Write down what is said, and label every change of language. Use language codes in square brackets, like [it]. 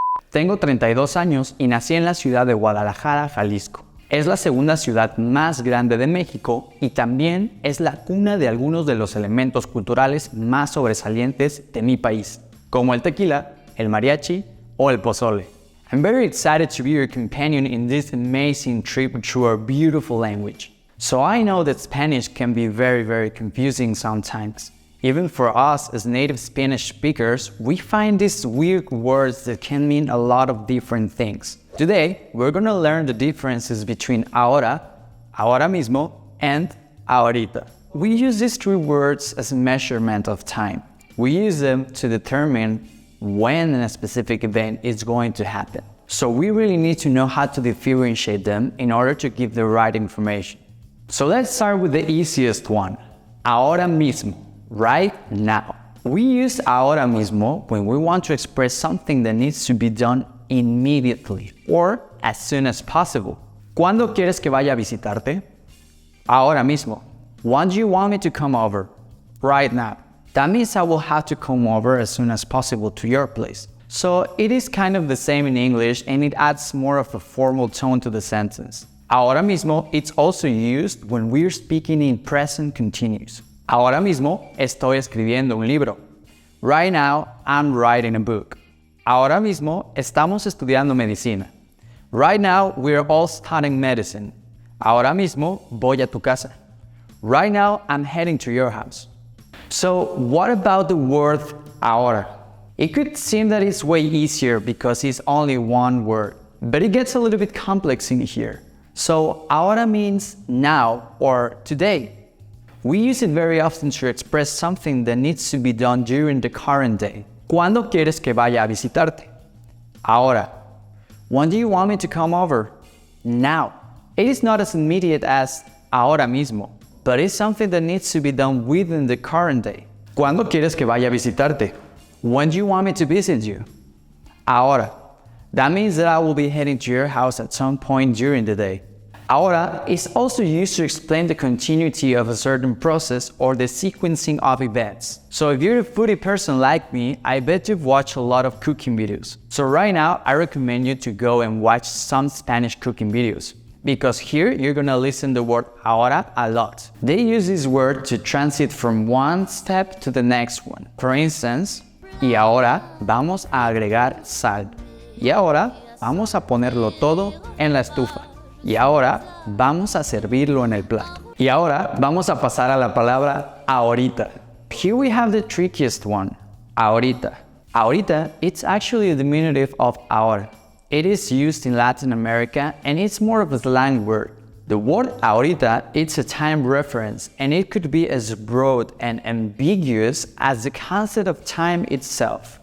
[es] Tengo 32 años y nací en la ciudad de Guadalajara, Jalisco. Es la segunda ciudad más grande de México y también es la cuna de algunos de los elementos culturales más sobresalientes de mi país, como el tequila, el mariachi o el pozole. [en] I'm very excited to be your companion in this amazing trip through our beautiful language. So I know that Spanish can be very confusing sometimes. Even for us as native Spanish speakers, we find these weird words that can mean a lot of different things. Today, we're going to learn the differences between ahora, ahora mismo, and ahorita. We use these three words as a measurement of time. We use them to determine when a specific event is going to happen. So we really need to know how to differentiate them in order to give the right information. So let's start with the easiest one, ahora mismo. Right now. We use ahora mismo when we want to express something that needs to be done immediately or as soon as possible. [es] ¿Cuándo quieres que vaya a visitarte? Ahora mismo. [en] When do you want me to come over? Right now. That means I will have to come over as soon as possible to your place. So it is kind of the same in English and it adds more of a formal tone to the sentence. Ahora mismo, it's also used when we're speaking in present continuous. [es] Ahora mismo estoy escribiendo un libro. [en] Right now, I'm writing a book. [es] Ahora mismo estamos estudiando medicina. [en] Right now, we're all studying medicine. [es] Ahora mismo voy a tu casa. [en] Right now, I'm heading to your house. So, what about the word ahora? It could seem that it's way easier because it's only one word, but it gets a little bit complex in here. So, ahora means now or today. We use it very often to express something that needs to be done during the current day. [es] ¿Cuándo quieres que vaya a visitarte? Ahora. [en] When do you want me to come over? Now. It is not as immediate as ahora mismo, but it's something that needs to be done within the current day. [es] ¿Cuándo quieres que vaya a visitarte? [en] When do you want me to visit you? Ahora. That means that I will be heading to your house at some point during the day. Ahora is also used to explain the continuity of a certain process or the sequencing of events. So if you're a foodie person like me, I bet you've watched a lot of cooking videos. So right now, I recommend you to go and watch some Spanish cooking videos. Because here, you're gonna listen the word ahora a lot. They use this word to transit from one step to the next one. For instance, [es] y ahora vamos a agregar sal. Y ahora vamos a ponerlo todo en la estufa. Y ahora vamos a servirlo en el plato. Y ahora vamos a pasar a la palabra ahorita. [en] Here we have the trickiest one, ahorita. Ahorita, it's actually a diminutive of ahora. It is used in Latin America and it's more of a slang word. The word ahorita, it's a time reference and it could be as broad and ambiguous as the concept of time itself.